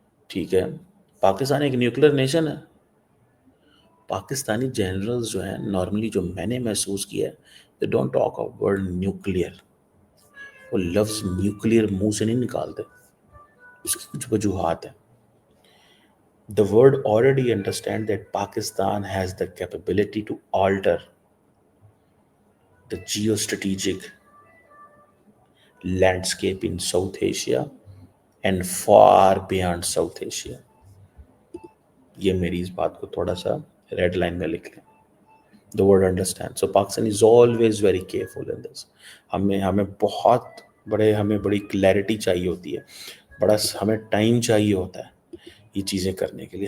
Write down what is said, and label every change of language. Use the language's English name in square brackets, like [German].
[Urdu] ٹھیک ہے، پاکستان ایک نیوکلیر نیشن ہے. پاکستانی جنرلز جو ہیں نارملی، جو میں نے محسوس کیا ہے، [English] They don't talk of word nuclear. [Urdu] وہ لفظ نیوکلیئر منہ سے نہیں نکالتے. اس کی کچھ وجوہات ہیں. [English] The world already understands that Pakistan has the capability to alter the geostrategic landscape in South Asia and far beyond South Asia. [Urdu] یہ میری اس بات کو تھوڑا سا ریڈ لائن میں لکھ لیں. [English] The world understands. So Pakistan is always very careful in this. [Urdu] ہمیں بڑی کلیئرٹی چاہیے ہوتی ہے، ہمیں ٹائم چاہیے ہوتا ہے یہ چیزیں کرنے کے لیے.